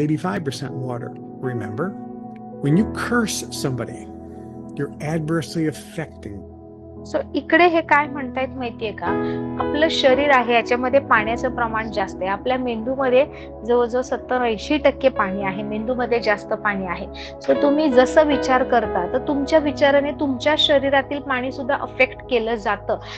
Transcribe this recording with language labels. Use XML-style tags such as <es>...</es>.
<en>85% water, remember? When you curse somebody, you're adversely affecting.</en> <mr>So इकडे हे काय म्हणतायत माहितीये का, आपलं शरीर आहे याच्यामध्ये पाण्याचं प्रमाण जास्त आहे. आपल्या मेंदूमध्ये जवळजवळ 70-80% पाणी आहे, मेंदूमध्ये जास्त पाणी आहे. सो तुम्ही जसं विचार करता तर तुमच्या विचाराने तुमच्या शरीरातील पाणी सुद्धा अफेक्ट केलं जातं.</mr>